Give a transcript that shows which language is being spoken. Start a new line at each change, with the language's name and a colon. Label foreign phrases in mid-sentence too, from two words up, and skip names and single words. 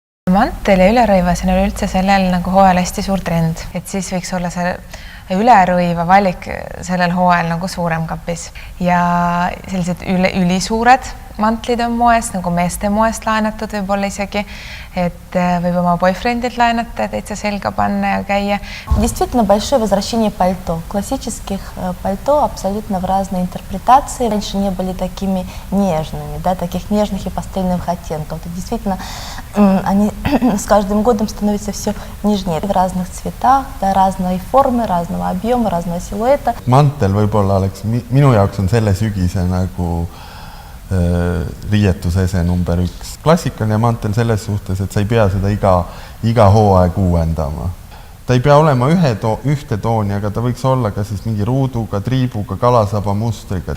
Estonian: Mantel ja ülerõivas on üleüldse sellel nagu hooajal hästi suur trend, et siis võiks olla see ülerõiva valik sellel hooajal nagu suurem kapis ja sellised ülisuured mantlid on moes, nagu meeste moest laenatud võib-olla isegi, et võib oma boyfriendilt laenata, täitsa selga panna ja käia.
Russian: Действительно большое возвращение пальто. Классических пальто абсолютно в разные интерпретации. Раньше не были такими нежными, да, таких нежных и пастельных оттенков. И действительно, они с каждым годом становятся все нежнее. В разных цветах, да, разной формы, разного объема, разного силуэта.
Estonian: Mantel võib-olla oleks, minu jaoks on selle sügise nagu riietusese number 1. Klassikaline mantel selles suhtes, et sa ei pea seda iga hooaeg uuendama. Ta ei pea olema ühte tooni, aga ta võiks olla ka siis mingi ruuduga, triibuga, kalasaba mustriga.